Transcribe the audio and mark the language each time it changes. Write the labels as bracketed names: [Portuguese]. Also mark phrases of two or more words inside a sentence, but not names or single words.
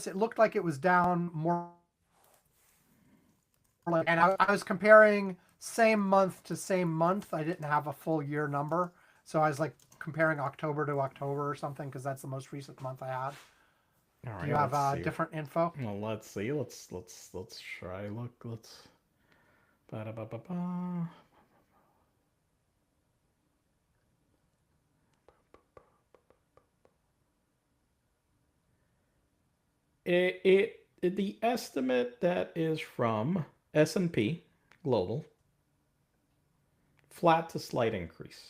[English] It looked like it was down more. And I was comparing same month to same month. I didn't have a full year number. So I was like comparing October to October or something, because that's the most recent month I had. All right, do you have different info? Well, let's see. Let's try. Look, let's. Ba-da-ba-ba-ba. The estimate that is from S&P Global, flat to slight increase.